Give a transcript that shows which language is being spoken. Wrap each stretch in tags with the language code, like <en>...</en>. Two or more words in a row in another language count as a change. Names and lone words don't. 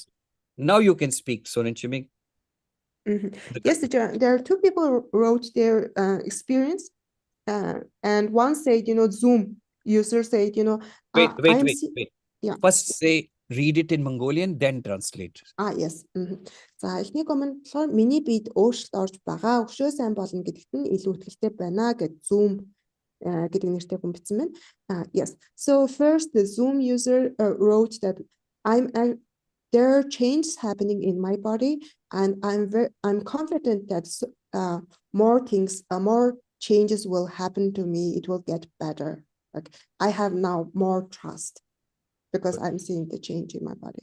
<en>Now you can speak, Sonin Chimig. Yes, there are 2 people who wrote their experience. And one said, Zoom user said, Wait. Yeah. First say, read it in Mongolian, then translate. Yes.</en> <mn>За эхний коммент болохоор миний биед өөрчлөлт орж байгаа, өшөө сайн болно гэдэгт нь илүү итгэлтэй байна гэж Zoom гэдэг нэртэй хүн бичсэн байна.</mn> <en>Yes. So first the Zoom user wrote that there are changes happening in my body, and I'm confident that more changes will happen to me. It will get better. Like I have now more trust because I'm seeing the change in my body.</en>